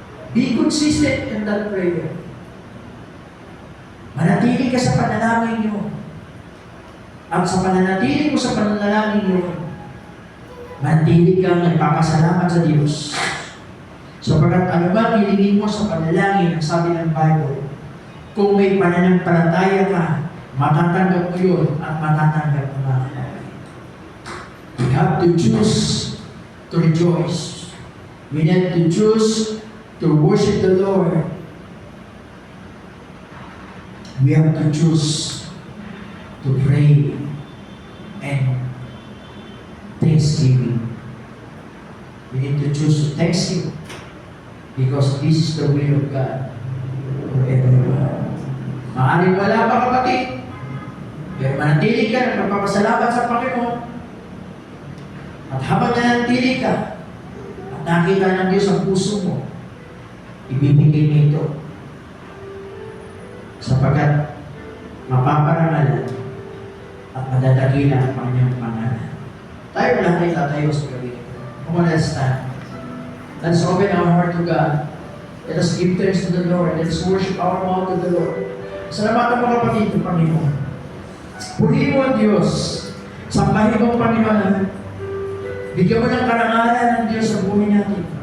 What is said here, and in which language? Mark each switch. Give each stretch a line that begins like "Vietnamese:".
English: Be consistent in that prayer.
Filipino: Manatili ka sa panalangin niyo. At sa pananatili mo sa panalangin niyo, manatili kang nagpapasalamat sa Diyos. Sapagkat ano ba hilingin mo sa panalangin, ang sabi ng Bible, kung may pananampalataya ka, matatanggap mo yun at matatanggap mo na.
English: We have to choose to rejoice. We need to choose to worship the Lord. We have to choose to pray and thanksgiving. We need to choose to thank Him because this is the will of God for everyone.
Filipino: Maaaring wala pa, kapatid, pero manatili ka na magpapasalamat sa Panginoon. At habang nanatili ka at nakita ng Diyos ang puso mo, ibibigay niya ito. Sapagkat mapaparangalan at madadakila ang Panginoong pangalan. Tayo lang ay tatayo sa gabi.
English: Come on, let's stand. Let's open our heart to God. Let us give thanks to the Lord. Let us worship our mouth to the Lord.
Filipino: Salamatan mo, kapatid, ng Panginoon. Purihin mo ang Diyos. Sambahin mo ang Panginoon. Bigyan mo ng karangalan ng Diyos sa buhay natin.